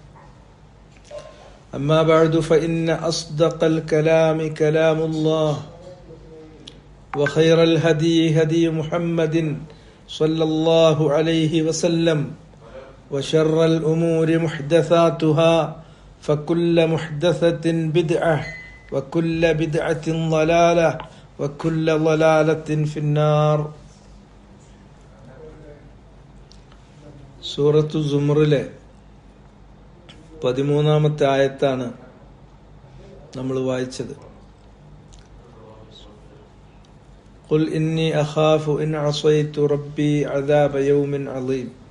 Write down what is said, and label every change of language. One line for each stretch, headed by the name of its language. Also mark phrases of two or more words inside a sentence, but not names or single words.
Arabic: أما بعد فإن أصدق الكلام كلام الله وخير الهدي هدي محمد صلى الله عليه وسلم وشر الأمور محدثاتها فكل محدثة بدعة وكل بدعة ضلالة وكل ضلالة في النار.
Malayalam: സൂറത്തു സുമറിലെ 13-ാമത്തെ ആയത്താണ് നമ്മൾ വായിച്ചത്.
Arabic: قل إني أخاف إن عصيت ربي عذاب يوم عظيم.